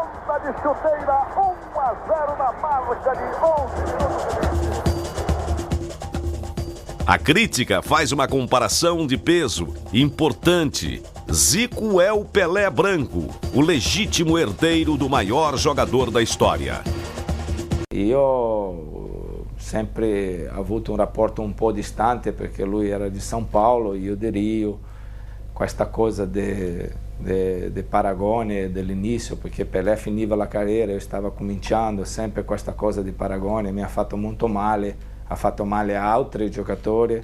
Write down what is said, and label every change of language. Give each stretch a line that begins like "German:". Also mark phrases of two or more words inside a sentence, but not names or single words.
Portuguese: A crítica faz uma comparação de peso importante. Zico é o Pelé branco, o legítimo herdeiro do maior jogador da história.
Italian: Io sempre ho avuto un rapporto un po' distante perché lui era di São Paulo e io di Rio. Questa cosa de paragone dell'inizio, perché Pelé finiva la carriera, io stavo cominciando, sempre questa cosa di paragone mi ha fatto molto male, ha fatto male a altri giocatori.